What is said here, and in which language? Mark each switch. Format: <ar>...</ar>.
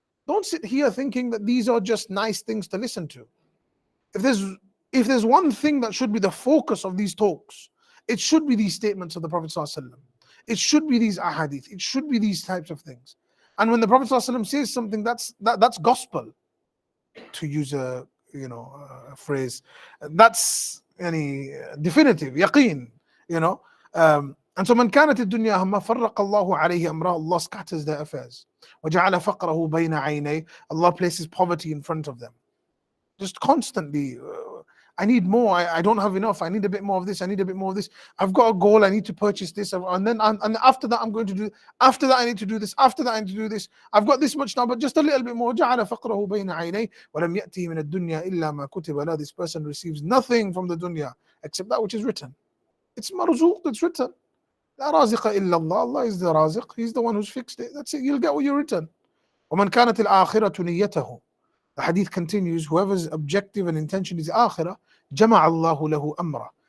<en>Don't sit here thinking that these are just nice things to listen to. If there's if there's one thing that should be the focus of these talks, it should be these statements of the Prophet ﷺ. It should be these ahadith. It should be these types of things. And when the Prophet ﷺ says something, that's gospel, to use a a phrase. That's any definitive yaqeen. You know. And so</en> <ar>من كانت الدنيا همه فرق الله عليه أمره.</ar> <en>Allah scatters their affairs.</en> <ar>وجعل فقره بين عينيه.</ar> <en>Allah places poverty in front of them. Just constantly, I need more. I don't have enough. I need a bit more of this. I need a bit more of this. I've got a goal. I need to purchase this, and then and after that I'm going to do. After that I need to do this. After that I need to do this. I've got this much now, but just a little bit more.</en> <ar>جعل فقره بين عينيه ولم يأتي من الدنيا إلا ما كتب له.</ar> <en>This person receives nothing from the dunya except that which is written. It's marzuq. It's written.</en> <ar>لا رازق إلا الله.</ar> <en>Allah is the raziq. He's the one who's fixed it. That's it. You'll get what you're written.</en> <ar>ومن كانت الآخرة نيته.</ar> <en>The hadith continues, whoever's objective and intention is akhirah,</en> <ar>جمع الله له أمره.</ar>